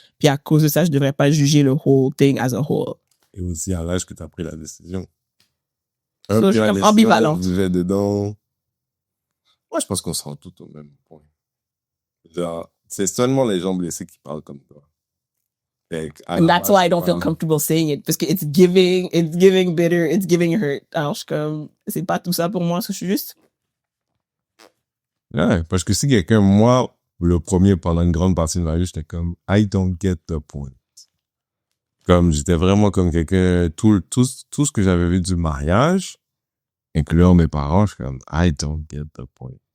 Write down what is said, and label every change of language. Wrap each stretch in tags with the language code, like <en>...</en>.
<fr>Puis à cause de ça, je devrais pas juger le whole thing as a whole. Et aussi à l'âge que t'as pris la décision. So, je suis comme ambivalent. Tu vivais dedans. Moi, je pense qu'on se rend tout au même point. Genre, c'est seulement les gens blessés qui parlent comme toi.</fr> <en>And that's why I don't feel comfortable saying it. Parce que it's giving bitter, it's giving hurt.</en> <fr>Alors, je suis comme, c'est pas tout ça pour moi, je suis juste. Ouais, parce que si quelqu'un, moi, le premier pendant une grande partie de ma vie, j'étais comme, I don't get the point. Comme, j'étais vraiment comme quelqu'un, tout ce que j'avais vu du mariage, incluant mes parents, je suis comme, I don't get the point.</fr>